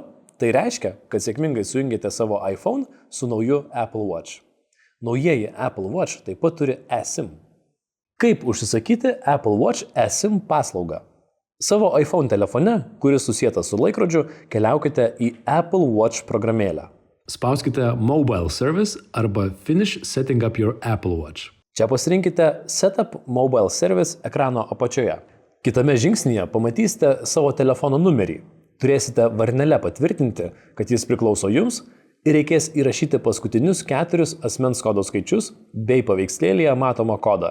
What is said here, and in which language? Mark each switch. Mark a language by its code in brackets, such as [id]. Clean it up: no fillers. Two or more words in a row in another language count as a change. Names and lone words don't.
[lt] Tai reiškia, kad sėkmingai sujungėte savo iPhone su nauju Apple Watch. Naujieji Apple Watch taip pat turi eSIM. Kaip užsisakyti Apple Watch eSIM paslaugą? Savo iPhone telefone, kuris susietas su laikrodžiu, keliaukite į Apple Watch programėlę. Spauskite [en] Mobile Service [lt] arba [en] Finish Setting up your Apple Watch. [lt] Čia pasirinkite [en] Setup Mobile Service [lt] ekrano apačioje. Kitame žingsnyje pamatysite savo telefono numerį. Turėsite varnele patvirtinti, kad jis priklauso jums ir reikės įrašyti paskutinius 4 asmens kodo skaičius bei paveikslėlyje matomą kodą.